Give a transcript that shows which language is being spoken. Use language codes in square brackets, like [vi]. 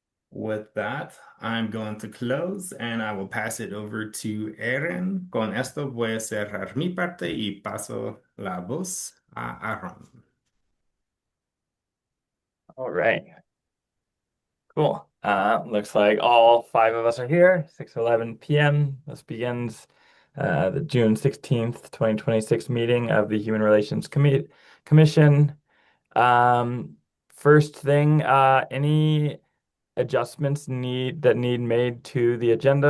[en] With that, I'm going to close and I will pass it over to Aaron. [es] Con esto voy a cerrar mi parte y paso la voz a Aaron. [en] All right. Cool. Looks like all five of us are here, 6:11 p.m. This begins the June 16th, 2026 meeting of the Human Relations Commission. First thing, any adjustments need made to the agenda?